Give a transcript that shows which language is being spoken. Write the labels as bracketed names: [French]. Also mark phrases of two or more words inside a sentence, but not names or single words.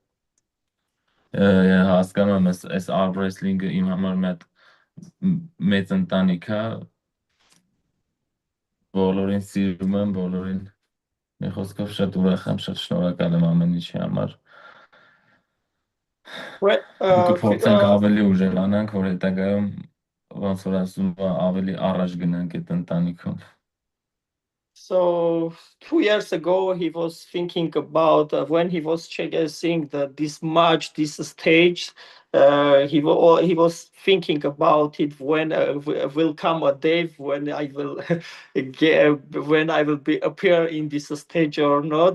[Armenian] հասկանում եմ այս Armwrestling-ը իմ համար մի հատ մեծ ընտանիք է բոլորին սիրում եմ բոլորին մի խոսքով շատ ուրախ եմ շատ շնորհակալ եմ ամեն ինչի համար կփորձենք ավելի ուժեղանանք որ հետագայում ոնց որ ասում ավելի առաջ գնանք այդ ընտանիքում [English] So 2 years ago, he was thinking about when he was seeing this match, this stage. He was thinking about it when will come a day when I will appear in this stage or not.